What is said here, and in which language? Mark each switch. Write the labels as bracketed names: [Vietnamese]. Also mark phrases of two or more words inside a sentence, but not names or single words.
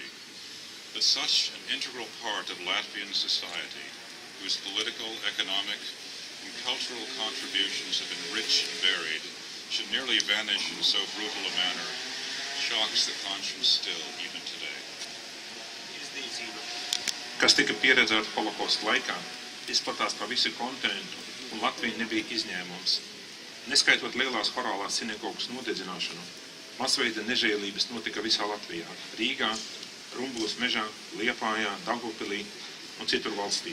[English] But such an integral part of Latvian society, whose political, economic, and cultural contributions have been rich and varied, should nearly vanish in so brutal a manner, shocks the conscience still, even today. [Latvian] Kas tika pieredzēta Holokosta laikā, izplatās pa visu kontinentu, un Latvija nebija izņēmums. Neskaitot lielās horālās sinagogas nodedzināšanu, masveida nežēlības notika visā Latvijā, Rīgā, Rumbulas mežā, Liepājā, Daugavpilī un citur valstī.